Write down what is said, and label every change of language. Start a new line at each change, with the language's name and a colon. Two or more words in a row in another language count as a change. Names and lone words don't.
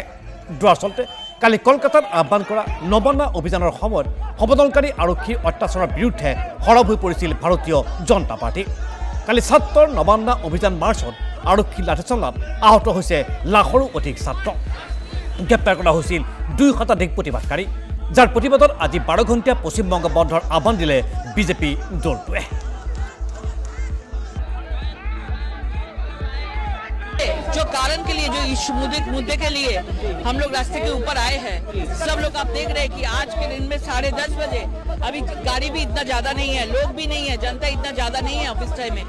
Assamese: দৰাচলতে কালি কলকাতাত আহ্বান কৰা নবান্না অভিযানৰ সময়ত সমদলকাৰী আৰক্ষীৰ অত্যাচাৰৰ বিৰুদ্ধে সৰব হৈ পৰিছিল ভাৰতীয় জনতা পাৰ্টি। কালি ছাত্ৰৰ নবান্না অভিযান মাৰ্চত আৰক্ষী লাঠিচালনাত আহত হৈছে লাখৰো অধিক ছাত্ৰ। গ্ৰেপ্তাৰ কৰা হৈছিল 2 শতাধিক প্ৰতিবাদকাৰী, যাৰ প্ৰতিবাদত আজি 12 ঘণ্টীয়া পশ্চিমবংগ বন্ধৰ আহ্বান দিলে বিজেপি দলটোৱে।
Hindi: जो कारण के लिए, जो इस मुद्दे के लिए हम लोग रास्ते के ऊपर आए हैं, सब लोग आप देख रहे हैं कि आज के दिन में 10:30 बजे अभी गाड़ी भी इतना ज्यादा नहीं है, लोग भी नहीं है, जनता इतना ज्यादा नहीं है
English: office time
Hindi: में।